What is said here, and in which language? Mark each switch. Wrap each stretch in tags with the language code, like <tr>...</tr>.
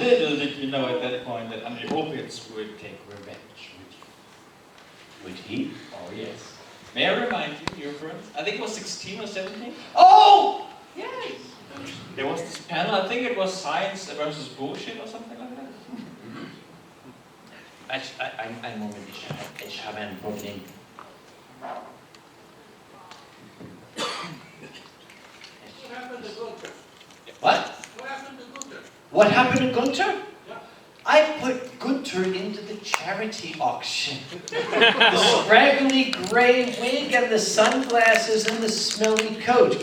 <en>Little did you know at that point that Andre Opitz would take revenge. Would he? Oh yes. May I remind you, Eurofurence? I think it was 16 or 17. Oh! Yes! There was this panel, I think it was science versus bullshit or something like that.</en> <de>Einen Moment, ich habe ein Problem.</de> <en>What happened to Gunther? What? What happened to Gunther? What happened to Gunther? Yeah. I put Gunther into the charity auction. The scraggly gray wig and the sunglasses and the smelly coat.</en>